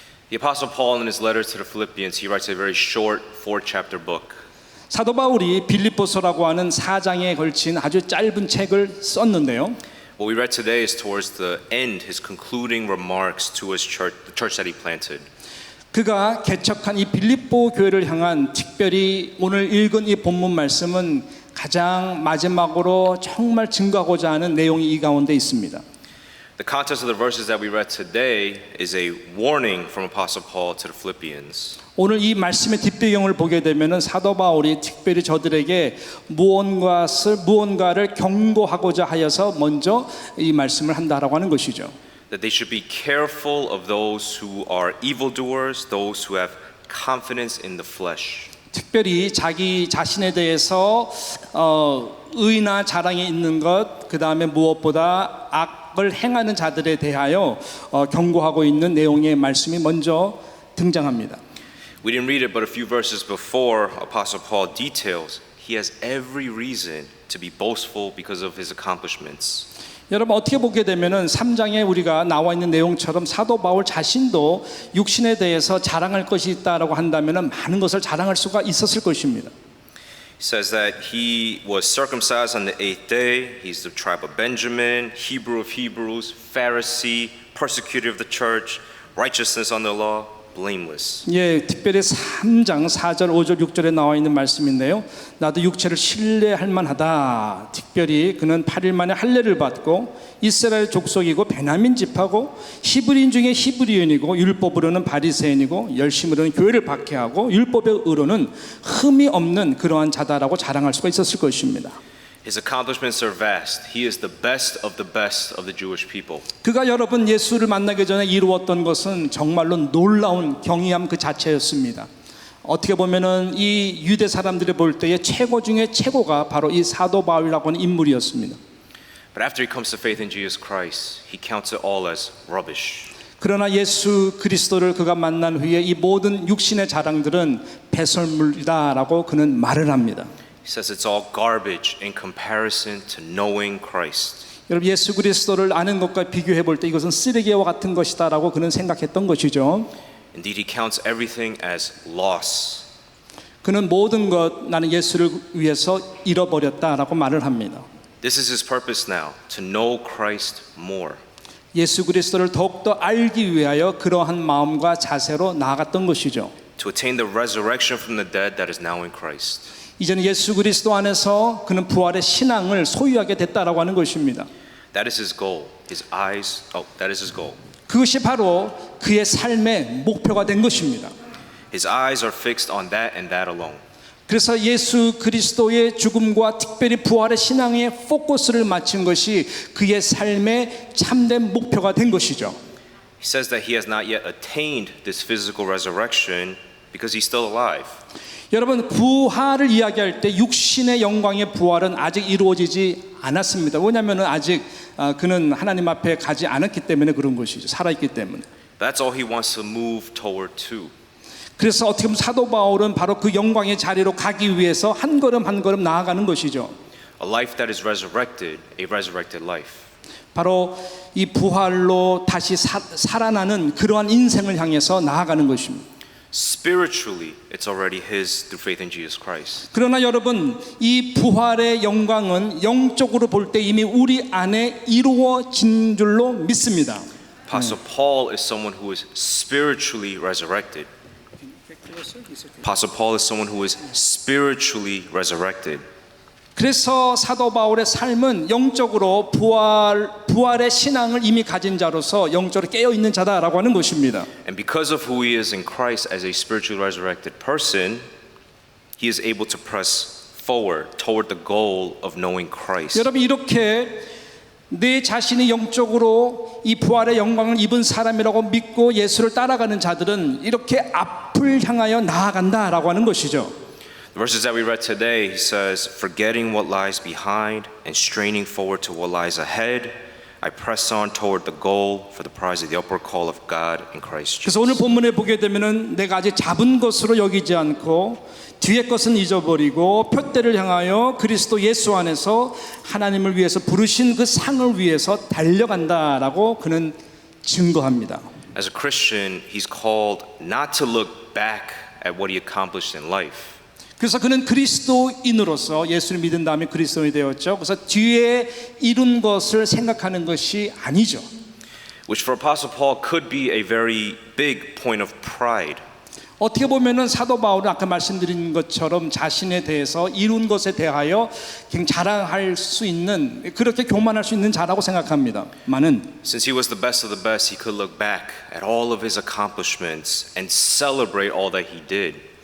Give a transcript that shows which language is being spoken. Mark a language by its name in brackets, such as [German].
[English] The Apostle Paul in his letter to the Philippians, he writes a very short 4-chapter book. [Korean] 사도 바울이 빌립보서라고 하는 4장에 걸친 아주 짧은 책을 썼는데요. [English] What we read today is towards the end, his concluding remarks to his church, the church that he planted. [Korean] 그가 개척한 이 빌립보 교회를 향한 특별히 오늘 읽은 이 본문 말씀은 가장 마지막으로 정말 증거하고자 하는 내용이 이 가운데 있습니다. [English] The context of the verses that we read today is a warning from Apostle Paul to the Philippians. [Korean] 오늘 이 말씀의 뒷배경을 보게 되면은 사도 바울이 특별히 저들에게 무언가를 경고하고자 하여서 먼저 이 말씀을 한다라고 하는 것이죠. [English] That they should be careful of those who are evildoers, those who have confidence in the flesh. [Korean] 특별히 자기 자신에 대해서 의나 자랑이 있는 것, 그 다음에 무엇보다 악을 행하는 자들에 대하여 경고하고 있는 내용의 말씀이 먼저 등장합니다. [English] We didn't read it, but a few verses before, Apostle Paul details he has every reason to be boastful because of his accomplishments. [Korean] 여러분 어떻게 보게 되면은 3장에 우리가 나와 있는 내용처럼 사도 바울 자신도 육신에 대해서 자랑할 것이 있다라고 한다면은 많은 것을 자랑할 수가 있었을 것입니다. [English] He says that he was circumcised on the 8th day. He's the tribe of Benjamin, Hebrew of Hebrews, Pharisee, persecutor of the church, righteousness under law, blameless. [Korean] 예, 특별히 3장 4절, 5절, 6절에 나와 있는 말씀인데요. 나도 육체를 신뢰할 만하다. 특별히 그는 8일 만에 할례를 받고 이스라엘 족속이고 베냐민 지파고 히브리인 중에 히브리인이고 율법으로는 바리새인이고 열심으로는 교회를 박해하고 율법의 의로는 흠이 없는 그러한 자다라고 자랑할 수가 있었을 것입니다. [English] His accomplishments are vast. He is the best of the Jewish people. [Korean] 그가 여러분 예수를 만나기 전에 이루었던 것은 정말로 놀라운 경이함 그 자체였습니다. 어떻게 보면은 이 유대 사람들이 볼 때의 최고 중에 최고가 바로 이 사도 바울이라고 하는 인물이었습니다. [English] But after he comes to faith in Jesus Christ, he counts it all as rubbish. [Korean] 그러나 예수 그리스도를 그가 만난 후에 이 모든 육신의 자랑들은 배설물이다라고 그는 말을 합니다. [English] He says it's all garbage in comparison to knowing Christ. [Korean] 여러분 예수 그리스도를 아는 것과 비교해 볼 때 이것은 쓰레기와 같은 것이다라고 그는 생각했던 것이죠. [English] Indeed, he counts everything as loss. [Korean] 그는 모든 것 나는 예수를 위해서 잃어버렸다라고 말을 합니다. [English] This is his purpose now, to know Christ more. [Korean] 예수 그리스도를 더욱더 알기 위하여 그러한 마음과 자세로 나아갔던 것이죠. [English] To attain the resurrection from the dead that is now in Christ. [Korean] 이제는 예수 그리스도 안에서 그는 부활의 신앙을 소유하게 됐다라고 하는 것입니다. [English] That is his goal. That is his goal. [Korean] 그것이 바로 그의 삶의 목표가 된 것입니다. [English] His eyes are fixed on that and that alone. [Korean] 그래서 예수 그리스도의 죽음과 특별히 부활의 신앙에 포커스를 맞춘 것이 그의 삶의 참된 목표가 된 것이죠. [English] He says that he has not yet attained this physical resurrection because he's still alive. [Korean] 여러분 부활을 이야기할 때 육신의 영광의 부활은 아직 이루어지지 않았습니다. 왜냐하면 아직 그는 하나님 앞에 가지 않았기 때문에 그런 것이죠. 살아있기 때문에. [English] That's all he wants to move toward to. [Korean] 그래서 어떻게 보면 사도 바울은 바로 그 영광의 자리로 가기 위해서 한 걸음 한 걸음 나아가는 것이죠. [English] A life that is resurrected, a resurrected life. [Korean] 바로 이 부활로 다시 살아나는 그러한 인생을 향해서 나아가는 것입니다. [English] Spiritually, it's already his through faith in Jesus Christ. [Korean] 그러나 여러분 이 부활의 영광은 영적으로 볼 때 이미 우리 안에 이루어진 줄로 믿습니다. [English] Apostle Paul is someone who is spiritually resurrected. Apostle Paul is someone who is spiritually resurrected. [Korean] 그래서 사도 바울의 삶은 영적으로 부활의 신앙을 이미 가진 자로서 영적으로 깨어 있는 자다라고 하는 것입니다. [English] And because of who he is in Christ as a spiritually resurrected person, he is able to press forward toward the goal of knowing Christ. [Korean] 여러분 이렇게 내 자신이 영적으로 이 부활의 영광을 입은 사람이라고 믿고 예수를 따라가는 자들은 이렇게 앞을 향하여 나아간다라고 하는 것이죠. [English] The verses that we read today, he says, forgetting what lies behind and straining forward to what lies ahead, I press on toward the goal for the prize of the upward call of God in Christ [Korean] 그래서 오늘 [English] Jesus. [Korean] 본문에 보게 되면은 내가 아직 잡은 것으로 여기지 않고 뒤의 것은 잊어버리고 표대를 향하여 그리스도 예수 안에서 하나님을 위해서 부르신 그 상을 위해서 달려간다라고 그는 증거합니다. [English] As a Christian, he's called not to look back at what he accomplished in life. [Korean] 그래서 그는 그리스도인으로서 예수를 믿은 다음에 그리스도인이 되었죠. 그래서 뒤에 이룬 것을 생각하는 것이 아니죠. [English] Which for Apostle Paul could be a very big point of pride. [Korean] 어떻게 보면은 사도 바울은 아까 말씀드린 것처럼 자신에 대해서 이룬 것에 대하여 굉장히 자랑할 수 있는, 그렇게 교만할 수 있는 자라고 생각합니다. 많은 [English] Since he was the best of the best, he could look back at all of his accomplishments and celebrate all that he did.